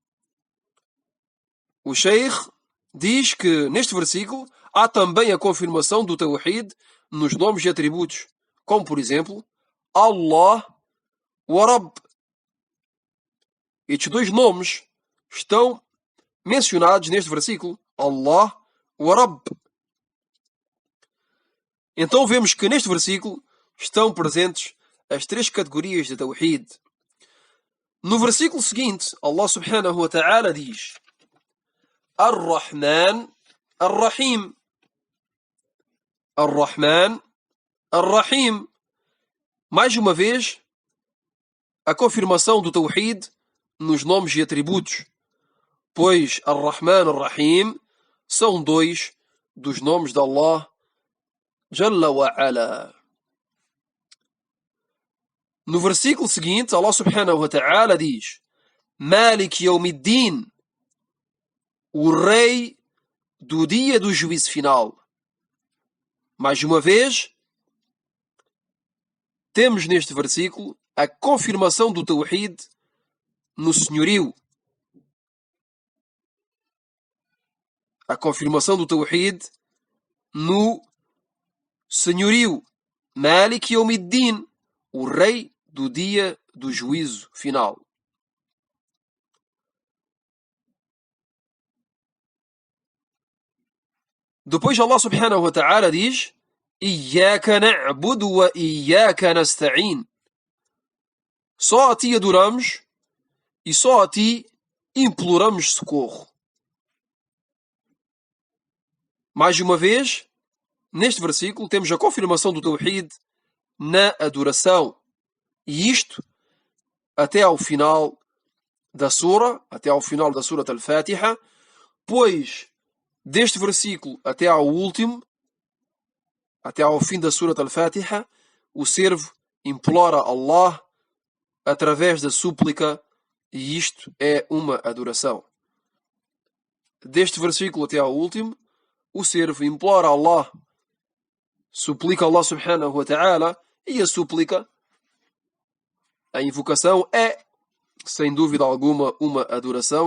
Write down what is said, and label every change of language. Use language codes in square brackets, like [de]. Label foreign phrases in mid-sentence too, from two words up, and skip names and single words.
[pt] O Sheikh diz que neste versículo há também a confirmação do Tawhid nos nomes e atributos, como por exemplo, [ar] الله ورب. [pt] Estes 2 nomes estão mencionados neste versículo. [ar] الله ورب. [pt] Então vemos que neste versículo estão presentes as três categorias de Tawhid. No versículo seguinte, [ar] الله سبحانه وتعالى diz: الرحمن، الرحيم. الرحمن، الرحيم. [pt] Mais uma vez, a confirmação do Tawhid nos nomes e atributos, pois [ar] الرحمن، الرحيم [pt] são dois dos nomes de [ar] الله جل وعلا. [pt] No versículo seguinte, [ar] الله سبحانه وتعالى diz: مالك يوم الدين, [pt] o rei do dia do juízo final. Mais uma vez, temos neste versículo a confirmação do Tawhid no senhorio. A confirmação do Tawhid no senhorio. [ar] مالك يوم الدين, [pt] o rei do dia do juízo final. [ar] Depois الله سبحانه وتعالى diz: إياك نعبد وإياك نستعين. [pt] Só a ti adoramos e só a ti imploramos socorro. Mais uma vez, neste versículo temos a confirmação do Tawhid na adoração. E isto até ao final da Sura, até ao final da Sura Al-Fatiha, pois deste versículo até ao último, até ao fim da Sura Al-Fatiha, o servo implora a Allah através da súplica, e isto é uma adoração. Deste versículo até ao último, o servo implora a Allah, suplica a [ar] الله سبحانه وتعالى, [pt] e a súplica, a invocação, é, sem dúvida alguma, uma adoração.